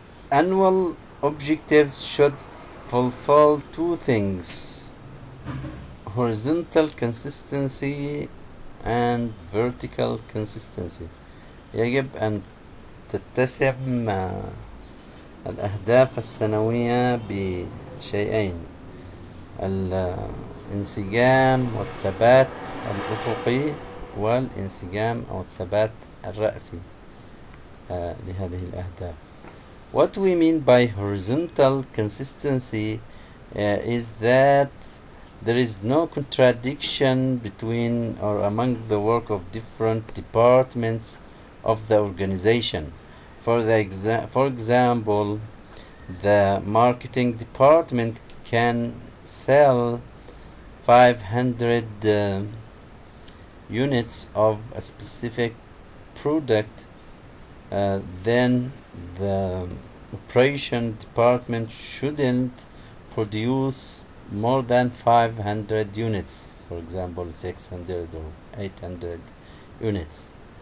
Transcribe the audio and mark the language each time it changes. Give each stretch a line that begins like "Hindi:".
English: Annual objectives should fulfill two things: horizontal consistency and vertical consistency.
Arabic: يجب أن تتسم الأهداف السنوية بشيئين: الانسجام والثبات الأفقي والانسجام أو الثبات الرأسي لهذه الأهداف.
English: What we mean by horizontal consistency is that there is no contradiction between or among the work of different departments of the organization. For example, the marketing department can sell 500 units of a specific product, then the operation department shouldn't produce more than 500 units, for example 600 or 800 units.